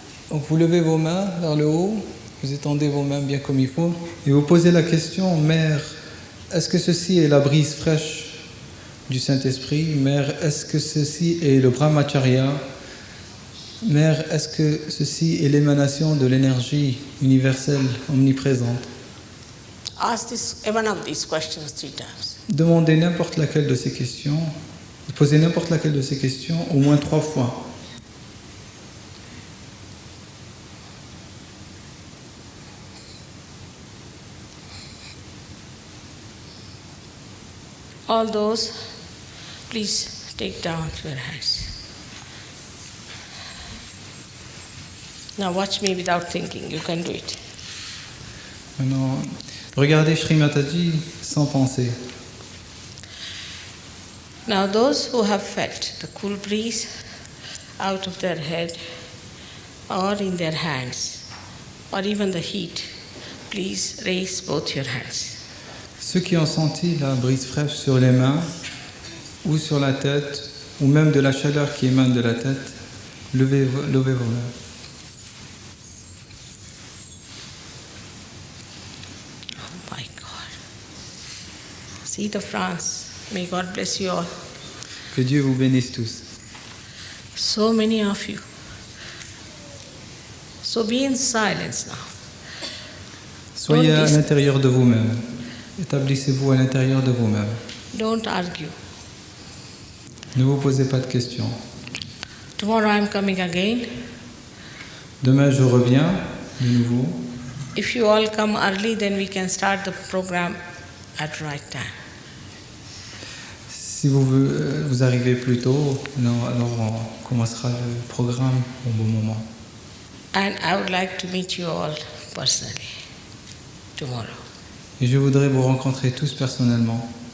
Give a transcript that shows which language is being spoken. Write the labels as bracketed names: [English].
[French] Donc vous levez vos mains vers le haut, vous étendez vos mains bien comme il faut, et vous posez la question, Mère, est-ce que ceci est la brise fraîche du Saint-Esprit? Mère, est-ce que ceci est le Brahmacharya? Mère, est-ce que ceci est l'émanation de l'énergie universelle omniprésente? [English] Ask one of these questions 3 times. [French] Demandez n'importe laquelle de ces questions, posez n'importe laquelle de ces questions au moins 3 fois. [English] All those, please take down your hands. Now watch me without thinking, you can do it. [French] Maintenant, regardez Shri Mataji sans penser. [English] Now those who have felt the cool breeze out of their head or in their hands or even the heat, please raise both your hands. [French] Ceux qui ont senti la brise fraîche sur les mains ou sur la tête ou même de la chaleur qui émane de la tête, levez vos mains. [English] Oh my God. See the France. May God bless you all. [French] Que Dieu vous bénisse tous. [English] So many of you. So be in silence now. [French] Soyez à l'intérieur de vous-même. Établissez-vous à l'intérieur de vous-même. [English] Don't argue. [French] Ne vous posez pas de questions. [English] Tomorrow I'm coming again. [French] Demain, je reviens de nouveau. [English] If you all come early, then we can start the program at right time. [French] Si vous arrivez plus tôt, alors on commencera le programme au bon moment. [English] And I would like to meet you all personally tomorrow. [French] Et je voudrais vous rencontrer tous personnellement.